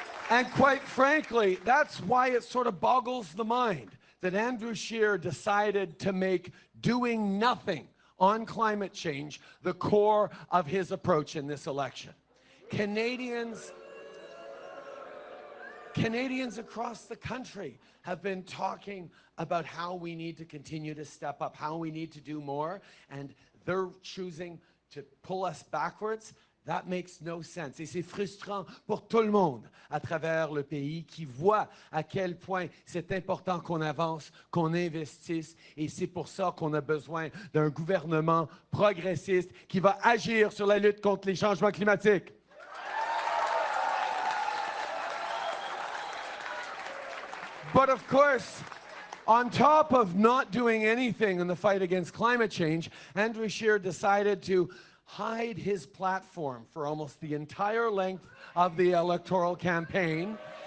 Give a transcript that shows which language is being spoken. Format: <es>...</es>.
<en>And quite frankly, that's why it sort of boggles the mind that Andrew Scheer decided to make doing nothing on climate change the core of his approach in this election. Canadians across the country have been talking about how we need to continue to step up, how we need to do more, and they're choosing to pull us backwards. That makes no sense.</en> <fr>Et c'est frustrant pour tout le monde à travers le pays qui voit à quel point c'est important qu'on avance, qu'on investisse. Et c'est pour ça qu'on a besoin d'un gouvernement progressiste qui va agir sur la lutte contre les changements climatiques.</fr> <en>But of course, on top of not doing anything in the fight against climate change, Andrew Scheer decided to hide his platform for almost the entire length of the electoral campaign.</en>